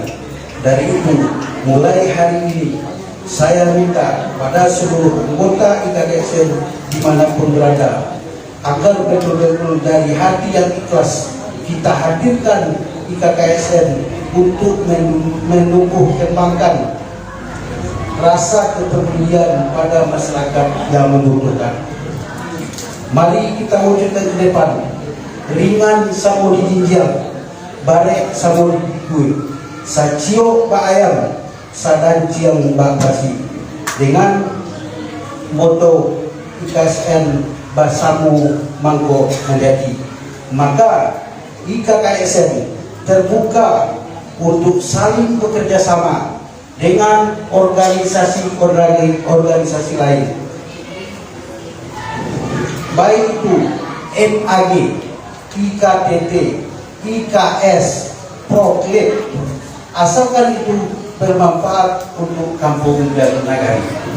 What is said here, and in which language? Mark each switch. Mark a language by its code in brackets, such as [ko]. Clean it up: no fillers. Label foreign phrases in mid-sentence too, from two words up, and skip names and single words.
[id] Dari itu, mulai hari ini saya minta pada seluruh anggota IKKSN dimanapun berada, agar betul-betul dari hati yang ikhlas kita hadirkan IKKSN untuk menumbuh kembangkan rasa kepedulian pada masyarakat yang membutuhkan. Mari kita wujudkan ke depan, [min] ringan samo dijinjal, barek samo dipikul, sacio ba ayam, sadanciang ba pasi, [id] dengan moto IKKSN bersama [min] mangko menjadi. [id] Maka IKKSN terbuka untuk saling bekerja sama dengan organisasi lain, baik itu MAG, IKTT, IKS, Proklip, asalkan itu bermanfaat untuk kampung dan nagari.